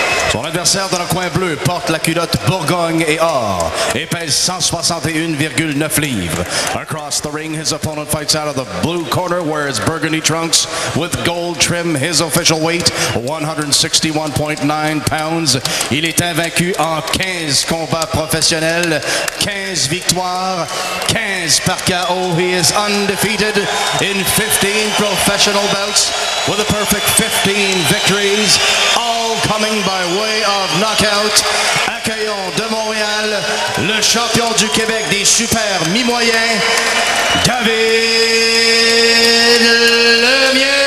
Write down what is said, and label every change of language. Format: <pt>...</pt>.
<fr>Son adversaire dans le coin bleu porte la culotte Bourgogne et or et pèse 161,9 livres.</fr> <en>Across the ring, his opponent fights out of the blue corner, wears burgundy trunks with gold trim. His official weight, 161.9 pounds.</en> <fr>Il est invaincu en 15 combats professionnels, 15 victoires, 15 par KO.</fr> <en>He is undefeated in 15 professional bouts with a perfect 15 victories, all coming by way of knockout.</en> <fr>Accueillons de Montréal le champion du Québec des super mi-moyens, David Lemieux.</fr>